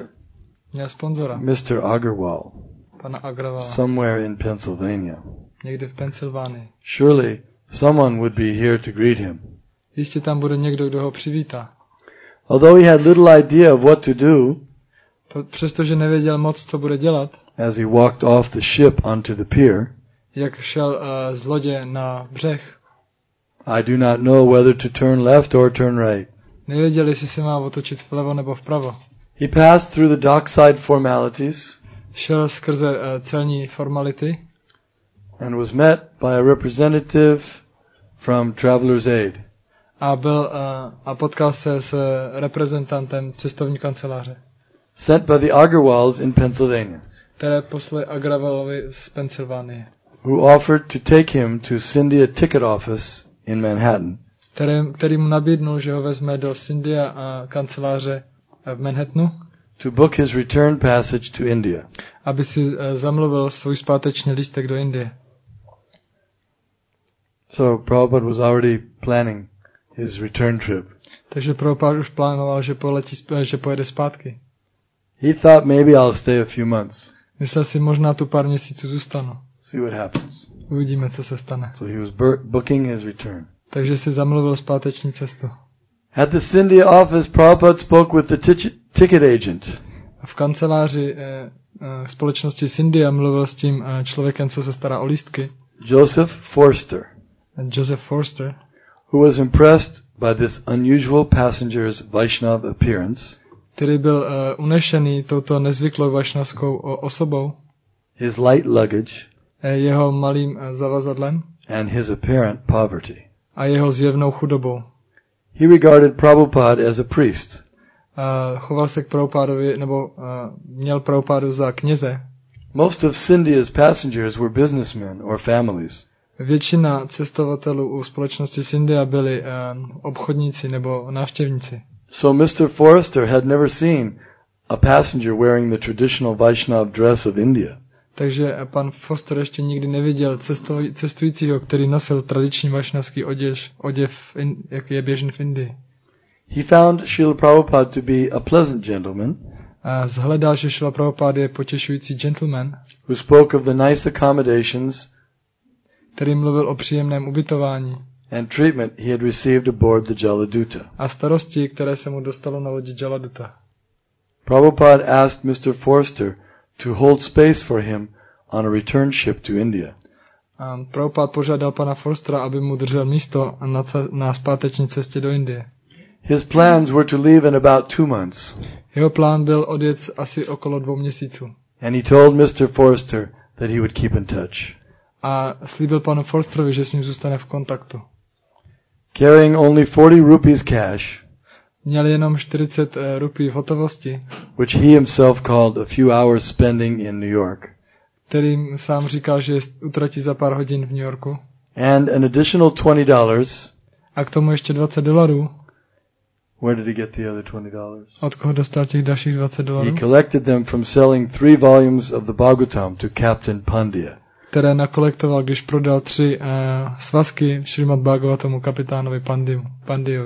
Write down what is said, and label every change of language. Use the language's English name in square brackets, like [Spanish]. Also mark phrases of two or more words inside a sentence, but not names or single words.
[Czech] měl sponzora, [English] Mr. Agarwal, [Czech] pana Agarwala, [English] somewhere in Pennsylvania. [Czech] Někde v Pensylvánii. [English] Surely someone would be here to greet him. [Czech] Jistě tam bude někdo, kdo ho přivítá. [English] Although he had little idea of what to do, [Czech] přestože nevěděl moc, co bude dělat, [English] as he walked off the ship onto the pier, [Czech] jak šel z lodě na břeh, [English] I do not know whether to turn left or turn right. [Czech] Nevěděl, jestli se má otočit vlevo nebo vpravo. [English] He passed through the dockside formalities, [Czech] šel skrze celní formality, [English] and was met by a representative from Traveler's Aid. [Czech] A potkal se s reprezentantem cestovní kanceláře. [English] Sent by the Agarwals in Pennsylvania. [Czech] Které poslali Agarwalovi z Pensylvánie. [English] Who offered to take him to Scindia ticket office in Manhattan. [Czech] Který mu nabídnul, že ho vezme do Scindia kanceláře v Manhattanu. [English] To book his return passage to India. [Czech] Aby si zamluvil svůj zpáteční lístek do Indie. [English] So Prabhupada was already planning his return trip. [Czech] Takže Prabhupada už plánoval, že pojede zpátky. [English] He thought maybe I'll stay a few months. [Czech] Myslel si, možná tu pár měsíců zůstanu. [English] See what happens. [Czech] Uvidíme, co se stane. [English] So he was booking his return. [Czech] Takže si zamluvil zpáteční cestu. [English] At the Scindia office, Prabhupada spoke with the ticket agent. [Czech] V kanceláři společnosti Scindia mluvil s tím člověkem, co se stará o lístky. [English] Joseph Forster, who was impressed by this unusual passenger's Vaishnav appearance, [Czech] který byl unešený touto nezvyklou vašnavskou osobou, [English] his light luggage, [Czech] jeho malým zavazadlem, [English] and his apparent poverty. [Czech] A jeho zjevnou chudobou. [English] He regarded Prabhupada as a priest. [Czech] Choval se k Prabhupadovi, nebo měl Prabhupadu za kněze. [English] Most of Scindia's passengers were businessmen or families. [Czech] Většina cestovatelů u společnosti Scindia byli obchodníci nebo návštěvníci. [English] So Mr. Forrester had never seen a passenger wearing the traditional Vaishnav dress of India. [Czech] Takže pan Foster ještě nikdy neviděl cestujícího, který nosil tradiční vašnavský oděv, jak je běžný v Indii. [English] He found Srila Prabhupada to be a pleasant gentleman [Czech] A zhledal, že Srila Prabhupada je potěšující gentleman, [English] who spoke of the nice accommodations [Czech] který mluvil o příjemném ubytování [English] and treatment he had received aboard the Jaladuta. [Czech] a starosti, které se mu dostalo na lodi Jaladuta. [English] Prabhupada asked Mr. Forster to hold space for him on a return ship to India. [Czech] A Prabhupada požádal pana Forstera, aby mu držel místo na zpáteční cestě do Indie. [English] His plans were to leave in about 2 months, [Czech] Jeho plán byl odjet asi okolo 2 měsíců. [English] and he told Mr. Forster that he would keep in touch. [Czech] A slíbil panu Forsterovi, že s ním zůstane v kontaktu. [English] Carrying only 40 rupees cash, [Czech] Měl jenom 40 rupí v hotovosti, [English] which he himself called a few hours spending in New York, [Czech] kterým sám říkal, že utratí za pár hodin v New Yorku. [English] and an additional $20. [Czech] A k tomu ještě $20. [English] Where did he get the other $20? [Czech] Od koho dostal těch dalších [English] He $20? collected them from selling 3 volumes of the Bhagavatam to Captain Pandya. [Czech] Které nakolektoval, když prodal 3 svazky Šrimad Bhagavatamu kapitánovi Pandyovi.